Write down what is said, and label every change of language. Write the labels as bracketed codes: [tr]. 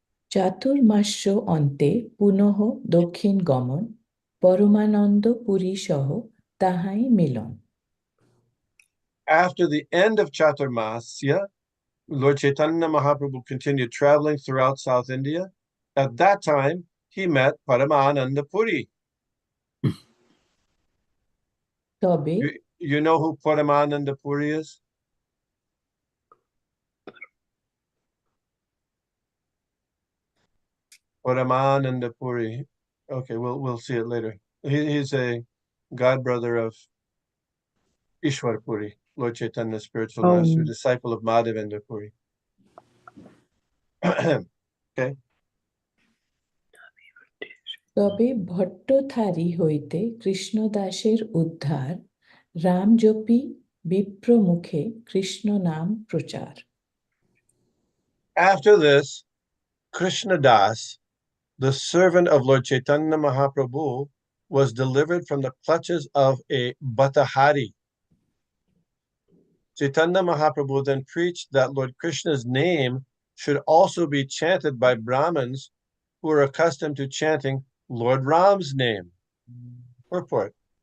[bn] চাতুর্মাস্য অন্তে পুনঃ দক্ষিণ গমন পরমানন্দ পুরী সহ তাহাই মিলন. [en] After the end of Chaturmasya, Lord Chaitanya Mahaprabhu continued traveling throughout South India. At that time, he met Paramananda Puri. [bn] তবে [en] You know who Paramananda Puri is? Paramananda Puri. Okay, we'll see it later. He's a god brother of Ishwar Puri, Lord Chaitanya's spiritual master, disciple of Madhavendra Puri. Okay. [bn] তবে ভট্টথারি হইতে কৃষ্ণদাসের উদ্ধার রামজপি বিপ্রমুখে কৃষ্ণ নাম প্রচার. [en] After this, Krishna Das, the servant of Lord Chaitanya Mahaprabhu, was delivered from the clutches of a Bhattahari. Chaitanya Mahaprabhu then preached that Lord Krishna's name should also be chanted by Brahmins who are accustomed to chanting Lord Ram's name. Purport.